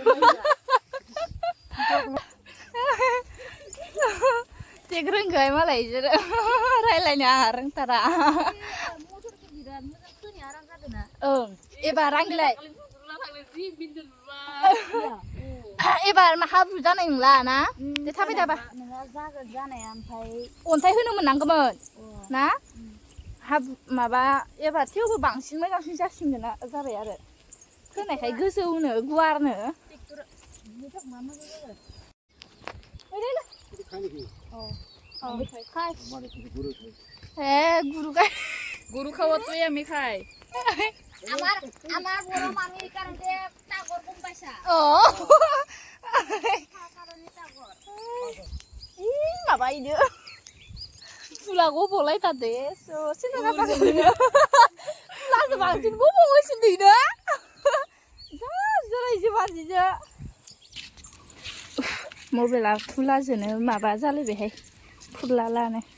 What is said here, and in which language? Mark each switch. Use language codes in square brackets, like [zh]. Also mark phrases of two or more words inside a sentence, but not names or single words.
[brx] थिग रोंगोहाय मालाय बिसोरो रायलायनो आंहा रोंथारा ओं एबार आंलाय एबार हाब्रु जानाय नंला ना दे थाबाय थाबा नोंहा जागोन जानाया ओमफ्राय अन्थाइ होनो मोननांगौमोन ना माबा एबार थेवबो बांसिन मोजांसिन जासिनगोन जाबाय आरो होनायखाय गोजौनो गुवारनो [bn] গরু খাওয়া তুই আমি খাই আমার বড় মামির কারণে টাগর কম পাইছা কারণে টাগর [brx] माबा इनो फुलाखौ बलाय थादे ससे ना लासो बांसिन गबोगासिनो दंना जा जरायजो बाजिजो मबाइला फुलाजोनो माबा जालायबायहाय फुरला लानो